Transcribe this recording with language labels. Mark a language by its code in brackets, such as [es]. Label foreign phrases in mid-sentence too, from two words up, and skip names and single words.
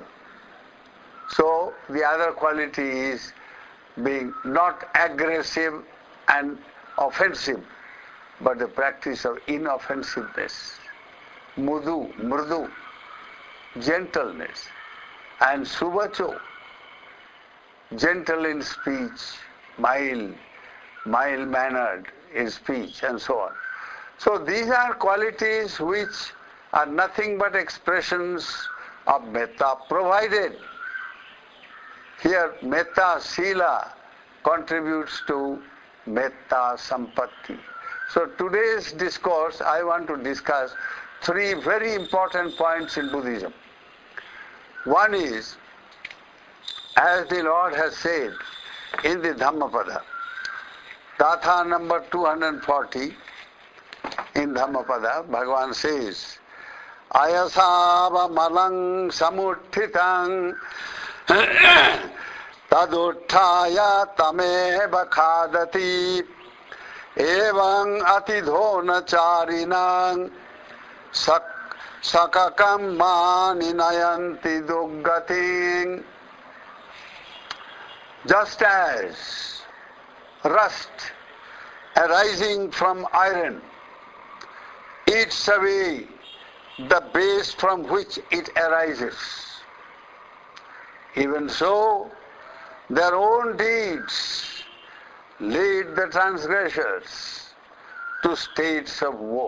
[en] So the other quality is being not aggressive and offensive, but the practice of inoffensiveness, murdu, gentleness, and suvacho, gentle in speech, mild-mannered in speech, and so on. So these are qualities which are nothing but expressions of metta, provided here [pi] Metta Sila [en] contributes to [pi] metta sampatti. [en] So today's discourse, I want to discuss three very important points in Buddhism. One is, as the Lord has said in the Dhammapada, Gatha number 240, in Dhammapada, Bhagavan says, [pi] Ayasava malang samuttitang taduttaya tameva khadati Evang atidhona charinang sakakam mani nayanti duggating. [en] Just as rust arising from iron eats away the base from which it arises. Even so, their own deeds lead the transgressors to states of woe.